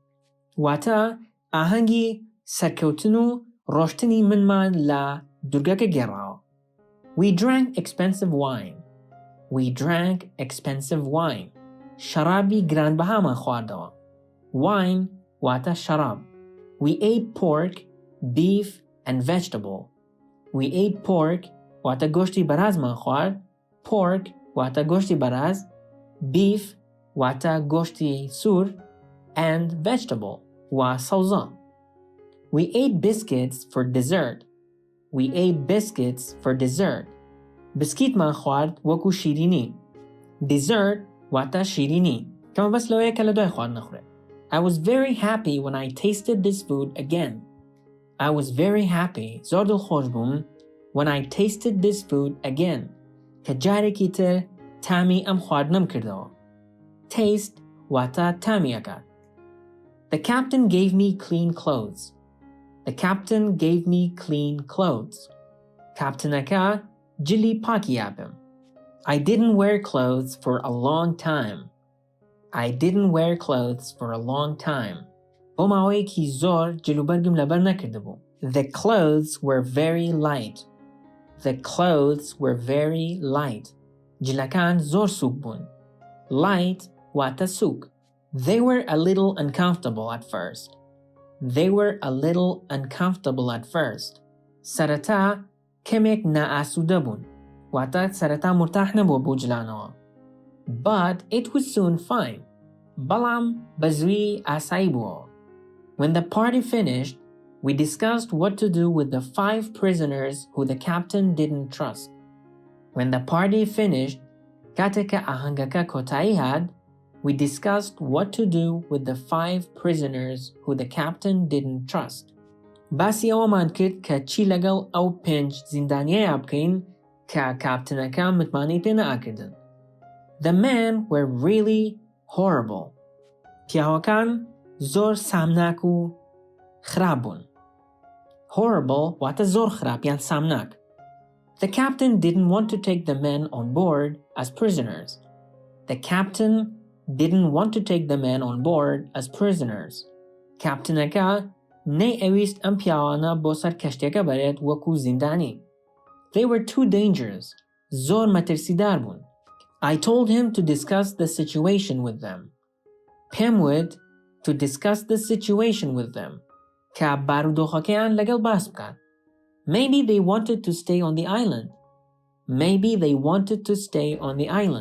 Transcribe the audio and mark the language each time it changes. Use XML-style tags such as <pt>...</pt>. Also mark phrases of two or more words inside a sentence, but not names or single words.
<ckb>واتە ئاهەنگی سەرکەوتن و ڕۆشتنی منمان لە دورگەکە گێڕاوە.</ckb> <en>We drank expensive wine. We drank expensive wine.</en> <ckb>شەرابی گرانبەهامان خواردەوە. Wine واتە شەراب.</ckb> <en>We ate pork, beef and vegetable. We ate pork</en> <ckb>واتە گۆشتی بەرازمان خوارد. Pork واتە گۆشتی بەراز. Beef واتە گۆشتی سوور.</ckb> <en>And vegetable</en> <ckb>و سەوزە.</ckb> <en>We ate biscuits for dessert. We ate biscuits for dessert.</en> <ckb>بسکیتمان خوارد وەکو شیرینی. Dessert واتە شیرینی. کەمە بەس لەوەیە کە لە دوای خوارد نەخورێت.</ckb> <en>I was very happy when I tasted this food again. I was very happy.</en> <ckb>زۆر دڵخۆش بووم</ckb> <en>when I tasted this food again.</en> <ckb>کە جارێکی تر تامی ئەم خواردنم کردەوە. Taste واتە تامی ئەکات.</ckb> <en>The captain gave me clean clothes. The captain gave me clean clothes.</en> <ckb>Captainەکە جلی پاکی یابم.</ckb> <en>I didn't wear clothes for a long time. I didn't wear clothes for a long time.</en> <ckb>بۆ ماوەیەکی زۆر جلوبەرگم لەبەر نەکرده بوو.</ckb> <en>The clothes were very light. The clothes were very light.</en> <ckb>جلەکان زۆر سووک بوون. Light واتە سووک.</ckb> <en>They were a little uncomfortable at first. They were a little uncomfortable at first.</en> <ckb>سەرەتا کەمێک نائاسوودە بوون. واتە سەرەتا مرتاح نەبووە بۆ جلانەوە.</ckb> <en>But it was soon fine.</en> <ckb>بەڵام بەزووی ئاسایی بووە.</ckb> <en>When the party finished, we discussed what to do with the 5 prisoners who the captain didn't trust. When the party finished,</en> <ckb>کاتێککە ئاهەنگەکە کۆتایی هات,</ckb> <en>we discussed what to do with the 5 prisoners who the captain didn't trust.</en> <ckb>باسی ئەوەمان کرد کە چی لەگەڵ ئەو 5 زیندانیەیە بکەین کە کاپتنەکە متمانەی پێ نەئاکردن.</ckb> <en>The men were really horrible.</en> <ckb>پیاوەکان زۆر سامناک و خراپ بوون. Horrible واتە زۆر خراپ یان سامناک.</ckb> <en>The captain didn't want to take the men on board as prisoners. The captain didn't want to take the men on board as prisoners.</en> <ckb>کاپتنەکە نەیئەویست ئەم پیاوانە بۆ سەر کەشتێکە بەرێت وەکو زیندانی.</ckb> <en>They were too dangerous.</en> <ckb>زۆر مەترسیدار بوون.</ckb> <en>I told him to discuss the situation with them.</en> <ckb>پێم وت</ckb> <en>to discuss the situation with them.</en> <ckb>کە بارودۆخەکەیان لەگەڵ باس بکات.</ckb> <en>Maybe they wanted to stay on the island. Maybe they wanted to stay on the island.</en>